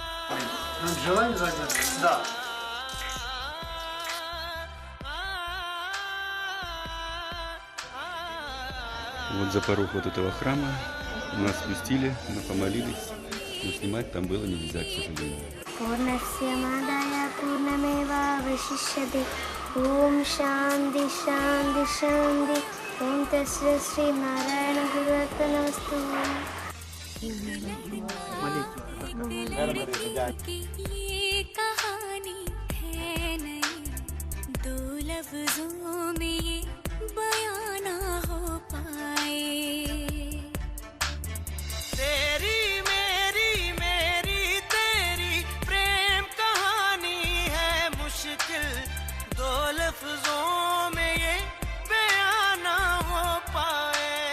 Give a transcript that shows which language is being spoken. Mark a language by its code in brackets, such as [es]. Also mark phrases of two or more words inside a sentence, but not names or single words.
[ru] Желание загадать? Да. Вот за порог вот этого храма нас спустили, мы помолились, но снимать там было нельзя, к сожалению. [sa] ॐ शान्ति शान्ति शान्ति ॐ तस्य श्री नारायण गुर्वतनस्तु. [hi] ये कहानी है नहीं, दो लफ्जों में ये बयां ना हो पाए. तेरी मेरी मेरी तेरी प्रेम कहानी है मुश्किल, दो लफ्जों में ये बयां ना हो पाए.